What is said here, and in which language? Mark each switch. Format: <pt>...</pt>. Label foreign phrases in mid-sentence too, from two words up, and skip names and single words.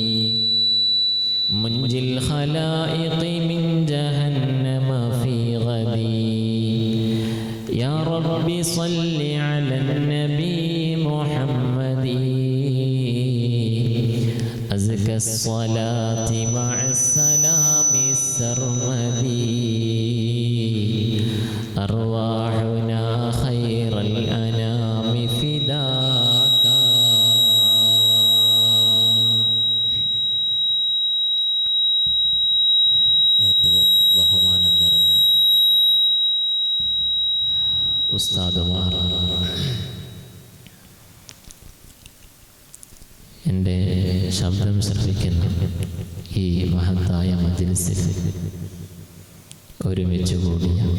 <ar>منجي الخلائق من جهنم في غدي يا رب صل على النبي محمد أزكى الصلاة مع السلام السرمدي أرواحنا خير الأنام فداك.</ar> <ml>ഏറ്റവും ബഹുമാനം നിറഞ്ഞ ഉസ്താദുമാർ, എൻ്റെ ശബ്ദം ശ്രവിക്കുന്ന ഈ മഹത്തായ മജ്‌ലിസിൽ ഒരുമിച്ച് കൂടിയ</ml>